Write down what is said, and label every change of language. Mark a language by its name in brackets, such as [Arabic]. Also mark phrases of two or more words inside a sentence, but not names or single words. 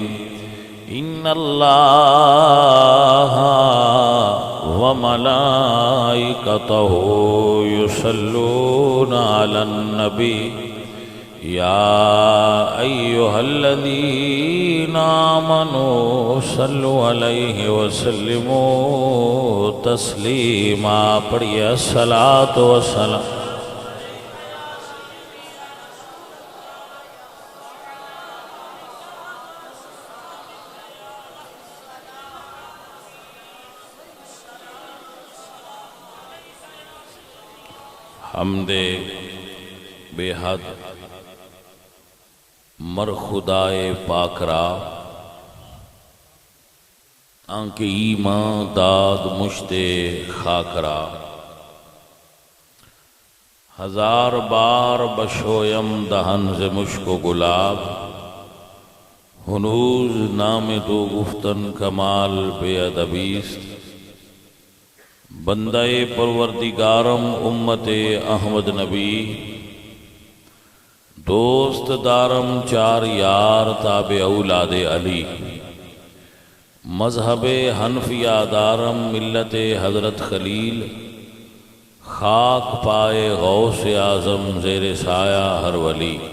[Arabic] إن الله وملائكته يصلون على النبي يا أيها الذين آمنوا صلوا عليه وسلموا تسليما. پڑھیے الصلاۃ والسلام. [Persian] حمد بے حد مر خدائے پاک را آنکہ ایمان داد مشت خاک را. ہزار بار بشویم دہن ز مشک و گلاب ہنوز نام تو گفتن کمال بے ادبیست. بندہ پروردگارم امت احمد نبی دوست دارم چار یار تابع اولاد علی. مذہب حنفیہ دارم ملت حضرت خلیل. خاک پائے غوث اعظم زیر سایہ ہر ولی.